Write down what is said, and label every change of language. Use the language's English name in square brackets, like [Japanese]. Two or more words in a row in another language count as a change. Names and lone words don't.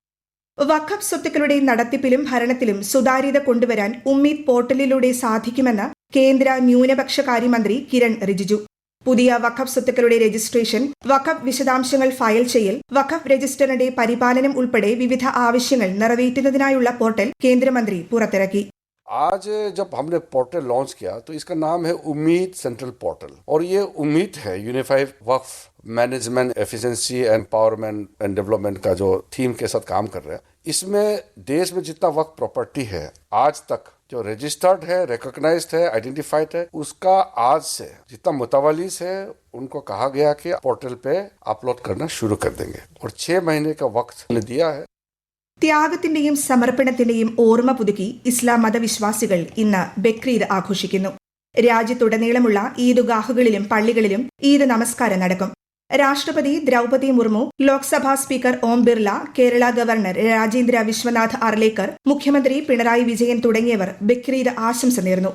[Malayalam] വഖഫ് സ്വത്തുക്കളുടെ നടത്തിപ്പിലും ഭരണത്തിലും സുതാര്യത കൊണ്ടുവരാൻ ഉമ്മീദ് പോർട്ടലിലൂടെ സാധിക്കുമെന്ന് കേന്ദ്ര ന്യൂനപക്ഷ കാര്യമന്ത്രി കിരൺ റിജിജു. പുതിയ വഖഫ് സ്വത്തുക്കളുടെ രജിസ്ട്രേഷൻ, വഖഫ് വിശദാംശങ്ങൾ ഫയൽ ചെയ്യൽ, വഖഫ് രജിസ്റ്ററിന്റെ പരിപാലനം ഉൾപ്പെടെ വിവിധ ആവശ്യങ്ങൾ നിറവേറ്റുന്നതിനായുള്ള പോർട്ടൽ കേന്ദ്രമന്ത്രി പുറത്തിറക്കി. [Hindi] आज जब हमने [English] portal launch [Hindi] किया तो इसका नाम है उम्मीद [English] central portal [Hindi] और ये उम्मीद है [English] Unified Waqf Management Efficiency Empowerment and Development [Hindi] का जो थीम के साथ काम कर रहा है. इसमें देश में जितना वक्फ प्रॉपर्टी है आज तक जो रजिस्टर्ड है, रिकॉग्नाइज्ड है, आइडेंटिफाइड है, उसका आज से जितना मुतवलिस है उनको कहा गया कि पोर्टल पे अपलोड करना शुरू कर देंगे और 6 महीने का वक्त दिया है. [Malayalam] ത്യാഗത്തിന്റെയും സമർപ്പണത്തിന്റെയും ഓർമ്മ പുതുക്കി ഇസ്ലാം മതവിശ്വാസികൾ ഇന്ന് ബക്രീദ് ആഘോഷിക്കുന്നു. രാജ്യത്തുടനീളമുള്ള ഈദ്ഗാഹുകളിലും പള്ളികളിലും ഈദ് നമസ്കാരം നടക്കും. രാഷ്ട്രപതി ദ്രൗപദി മുർമു, ലോക്സഭാ സ്പീക്കർ ഓം ബിർള, കേരള ഗവർണർ രാജേന്ദ്ര വിശ്വനാഥ് അർലേക്കർ, മുഖ്യമന്ത്രി പിണറായി വിജയൻ തുടങ്ങിയവർ ബക്രീദ് ആശംസ നേർന്നു.